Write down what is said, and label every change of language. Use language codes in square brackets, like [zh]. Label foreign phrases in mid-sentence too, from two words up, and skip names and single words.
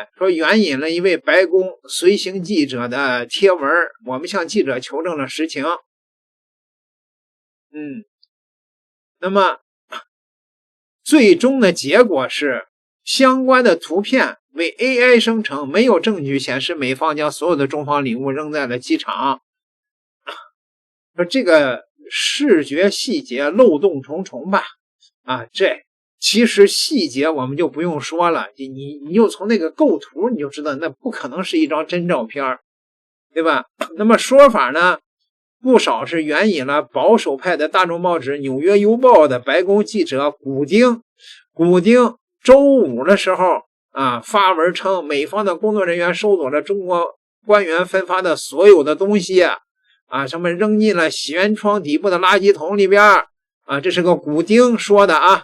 [zh] 說援引了一位白宮隨行記者的貼文，我們向記者求證了實情。那麼最終的結果是相關的图片为 AI 生成，没有證据顯示美方將所有的中方禮物扔在了機場。說這個視覺細節漏洞重重吧，這其實細節我們就不用說了，你就從那个构图你就知道那不可能是一張真照片，对吧？那麼說法呢，不少是援引了保守派的大眾報紙《紐約郵報》的白宮記者古丁周五的時候發文稱，美方的工作人員收走了中國官員分發的所有的東西什麼扔進了洗舷窗底部的垃圾桶裡邊這是個古丁說的